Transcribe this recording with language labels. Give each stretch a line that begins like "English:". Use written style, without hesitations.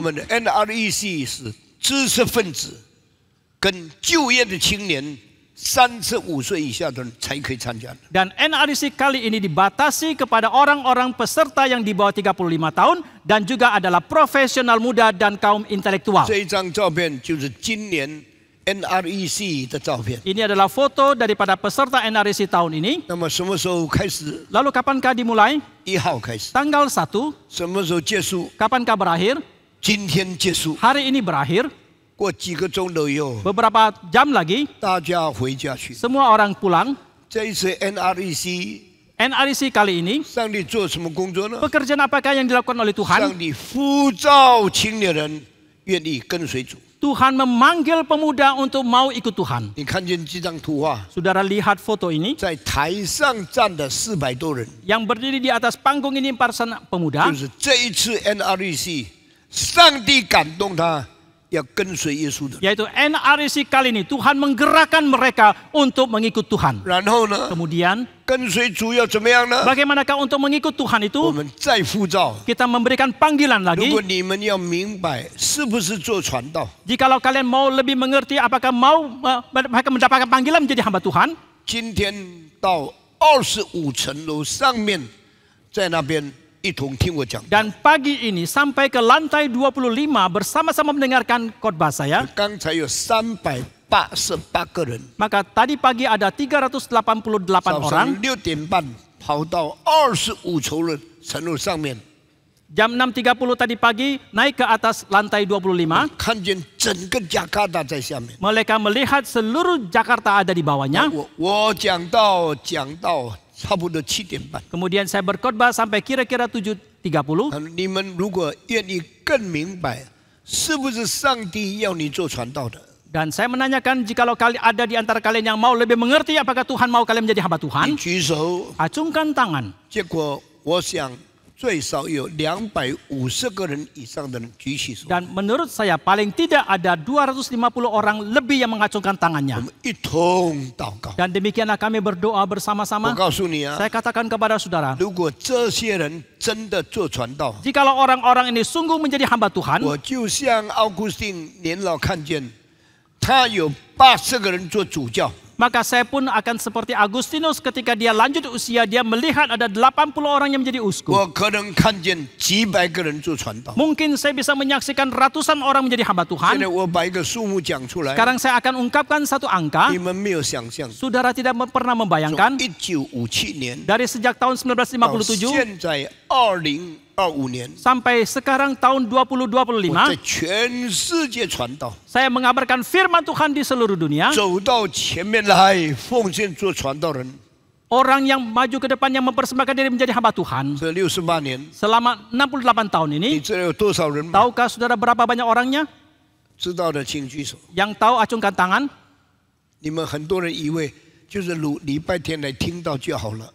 Chinese: 们的 NREC 是知识分子跟就业的青年，35岁以下的人才可以参加的。
Indonesian: Dan NREC kali ini dibatasi kepada orang-orang peserta yang di bawah 35 tahun dan juga adalah profesional muda dan kaum intelektual.
Chinese: 这一张照片就是今年 NREC 的照片。
Indonesian: Ini adalah foto daripada peserta NREC tahun ini.
Chinese: 那么什么时候开始？
Indonesian: Lalu kapankah dimulai?
Chinese: 1号开始。
Indonesian: Tanggal 1.
Chinese: 什么时候结束？
Indonesian: Kapankah berakhir?
Chinese: 今天结束。
Indonesian: Hari ini berakhir.
Chinese: 过几个钟头以后，
Indonesian: Beberapa jam lagi,
Chinese: 大家回家去。
Indonesian: semua orang pulang.
Chinese: 这一次 NREC，
Indonesian: NREC kali ini,
Chinese: 上帝做什么工作呢？
Indonesian: pekerjaan apakah yang dilakukan oleh
Chinese: 上
Indonesian: Tuhan?
Chinese: 帝呼召青年人愿意跟随主。
Indonesian: Tuhan memanggil pemuda untuk mau ikut Tuhan.
Chinese: 你看见这张图画，
Indonesian: Saudara lihat foto ini,
Chinese: 在台上站的400多人，
Indonesian: yang berdiri di atas panggung ini para pemuda.
Chinese: 就是这一次 NREC， 上帝感动他要跟随耶稣的。
Indonesian: Yaitu NREC kali ini Tuhan menggerakkan mereka untuk mengikut Tuhan.
Chinese: 然后呢，
Indonesian: Kemudian
Chinese: 跟随主要怎么样呢？
Indonesian: bagaimanakah untuk mengikut Tuhan
Chinese: 我
Indonesian: itu?
Chinese: 们再呼召。
Indonesian: Kita memberikan panggilan
Chinese: 如
Indonesian: lagi.
Chinese: 果你们要明白是不是做传道，
Indonesian: Jikalau kalian mau lebih mengerti apakah mau mereka mendapatkan panggilan menjadi hamba Tuhan,
Chinese: 今天到25层楼上面，在那边一同听我讲。
Indonesian: dan pagi ini sampai ke lantai 25 bersama-sama mendengarkan khotbah saya.
Chinese: 刚才有388个人，
Indonesian: Maka tadi pagi ada 388
Chinese: 早
Indonesian: orang.
Chinese: 上6点半跑到25层楼上面，
Indonesian: Jam 6.30 tadi pagi naik ke atas lantai 25.
Chinese: 看见整个加卡达在下面。
Indonesian: Mereka melihat seluruh Jakarta ada di bawahnya.
Chinese: 我讲到差不多7点半。
Indonesian: Kemudian saya berkhotbah sampai kira-kira 7.30.
Chinese: 你们如果愿意更明白，是不是上帝要你做传道的？
Indonesian: Dan saya menanyakan jikalau ada di antara kalian yang mau lebih mengerti apakah Tuhan mau kalian menjadi hamba
Chinese: 你
Indonesian: Tuhan,
Chinese: 举手。
Indonesian: acungkan tangan.
Chinese: 结果我想最少有250个人以上的人举起手。
Indonesian: Dan menurut saya paling tidak ada 250 orang lebih yang mengacungkan
Chinese: 我
Indonesian: tangannya.
Chinese: 们一同祷告。
Indonesian: Dan demikianlah kami berdoa
Chinese: 我
Indonesian: bersama-sama.
Chinese: 告诉你啊，
Indonesian: Saya katakan kepada saudara,
Chinese: 如果这些人真的做传道，
Indonesian: jikalau orang-orang ini sungguh menjadi hamba Tuhan,
Chinese: 我就像奥古斯丁年老看见，他有80个人做主教，
Indonesian: maka saya pun akan seperti Agustinus ketika dia lanjut usia, dia melihat ada 80 orang yang menjadi uskup.
Chinese: 我可能看见几百个人做传道。
Indonesian: Mungkin saya bisa menyaksikan ratusan orang menjadi hamba Tuhan.
Chinese: 在我把一个数目讲出来，
Indonesian: Sekarang saya akan ungkapkan satu angka.
Chinese: 你们没有想象。
Indonesian: Saudara tidak pernah
Chinese: 从
Indonesian: membayangkan
Chinese: 1957年
Indonesian: dari sejak tahun
Chinese: 到
Indonesian: 1957
Chinese: 现在2025年，
Indonesian: sampai sekarang tahun
Chinese: 我
Indonesian: 2025,
Chinese: 在全世界传道，
Indonesian: saya mengabarkan firman Tuhan di seluruh dunia.
Chinese: 走到前面来奉献做传道人。
Indonesian: Orang yang maju ke depan yang mempersembahkan diri menjadi hamba Tuhan
Chinese: 这68年，
Indonesian: selama 68 tahun
Chinese: 你
Indonesian: ini.
Chinese: 这有多少人吗？
Indonesian: Tahukah saudara berapa banyak orangnya?
Chinese: 知道的请举手。
Indonesian: Yang tahu acungkan tangan.
Chinese: 你们很多人以为就是礼拜天来听到就好了。